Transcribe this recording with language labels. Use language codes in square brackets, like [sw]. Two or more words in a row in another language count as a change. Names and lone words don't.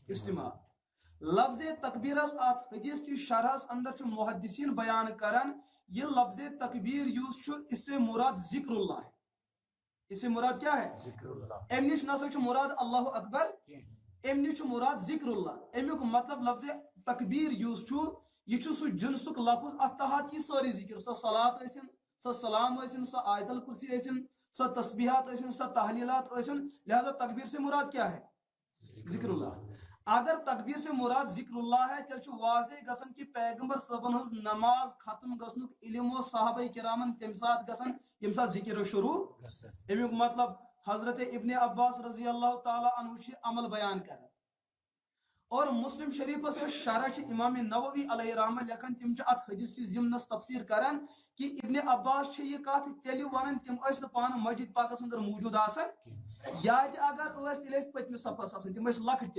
[ks] استعمال لفظ تکبیرس اتھ حدیث چہِ شرحس اندر چھُ محدثین بیان کران یہ لفظ تکبیر یُس چھُ [ur] اس سے مراد ذکر اللہ ہے اس سے مراد کیا ہے ذکر اللہ [ks] ام نش نسا چھُ مراد اللہ اکبر ام نش چھُ مراد ذکر اللہ امیُک مطلب لفظ تکبیر یُس چھُ یہ چھُ سُہ جنسُک لفظ اتھ تحت یہِ سٲری ذکر سۄ صلات ٲسِن سۄ سلام ٲسِن سۄ آیت الکرسی ٲسِن سۄ تسبیحات ٲسِن سۄ تحلیلات ٲسِن لہذا [ur] تکبیر سے مراد کیا ہے ذکر اللہ اگر تکبیر سے مراد ذکر اللہ ہے [ks] تیٚلہِ چھُ واضح گژھان کہ پیغمبر صٲبن ہٕنٛز نماز ختم گژھنُک علم اوس صحابہ کرامن تمہِ ساتہٕ گژھان ییٚمہِ ساتہٕ ذکر شروع امیُک مطلب حضرت ابن عباس رضی اللہ تعالیٰ عنہ چھِ عمل بیان کران اور مسلم شریفس یۄس شرح چھِ امام نووی علیہ رحمہ لیکھان تِم چھِ اتھ حدیث کِس ضمنس تفسیر کران کہ ابن عباس چھِ یہ کتھ تیٚلہِ ونان تِم ٲسۍ نہٕ پانہٕ مسجد پاکس اندر موجود آسان یا تہِ اگر ٲسۍ تیٚلہِ ٲسۍ پٔتمِس صفس آسان تِم ٲسۍ لۄکٕٹۍ